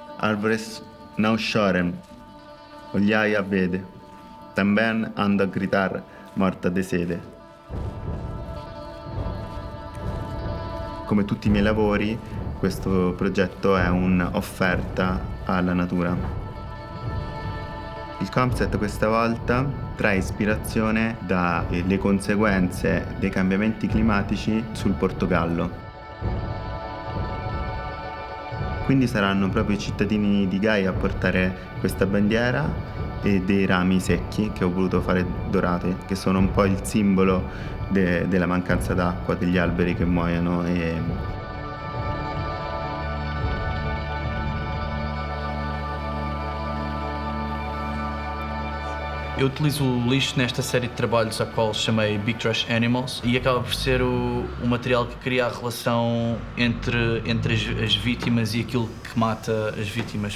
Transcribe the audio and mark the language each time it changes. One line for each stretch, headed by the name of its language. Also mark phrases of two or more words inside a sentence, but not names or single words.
Portuguese: árvores não choram. Olhai a vede. Também anda a gritar, morta de sede.
Italian: Come tutti i miei lavori, questo progetto è un'offerta alla natura. Il concept questa volta trae ispirazione dalle conseguenze dei cambiamenti climatici sul Portogallo. Quindi saranno proprio i cittadini di Gaia a portare questa bandiera e dei rami secchi che ho voluto fare dorati, che sono un po' il simbolo della mancanza d'acqua, degli alberi che muoiono
Portuguese: Eu utilizo o lixo nesta série de trabalhos a qual chamei Big Trash Animals e acaba por ser o material que cria a relação entre as vítimas e aquilo que mata as vítimas.